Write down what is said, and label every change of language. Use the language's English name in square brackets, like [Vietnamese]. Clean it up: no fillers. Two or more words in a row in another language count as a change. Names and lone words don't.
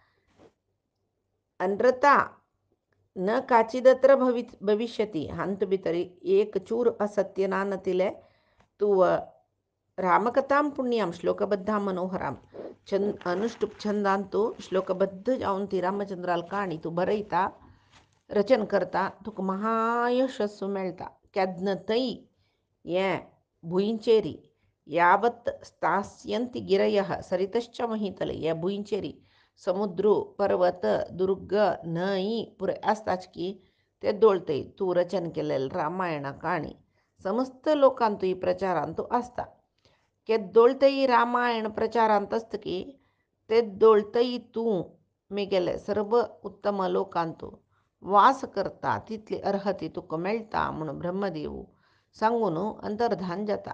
[Sanskrit] अनृता न काचिदत्र भविष्यती [Konkani] हांत भितर एक चूर असत्य ना नतिले तूं [Sanskrit] रामकथां पुण्यां श्लोकबद्धां मनोहरां अनुष्टुप [Konkani] छंदान तूं श्लोकबद्ध जावन ती रामचंद्राल काणी तूं बरयता रचन करता तुका महायशस्व मेळटा केदन थंय हें भुंयचेरी [Sanskrit] यावत् स्थास्यन्ति गिरयः सरितश्च महीतले [Konkani] हे भुंयचेरी समुद्र पर्वत दुर्ग न्हंय पुरे आसताच की ते दोळते तूं रचन केलेलें रामायणा काणी समस्त लोकांतूय प्रचारांत तूं आसता केद्दोळतई रामायण प्रचारांतस्तकी तेद्दोळतई तूं मेगेले सर्व उत्तम लोकांतो वास करता तिथली अर्हती तुका मेळटा म्हणून ब्रह्मदेव सांगून अंतर्धान जाता.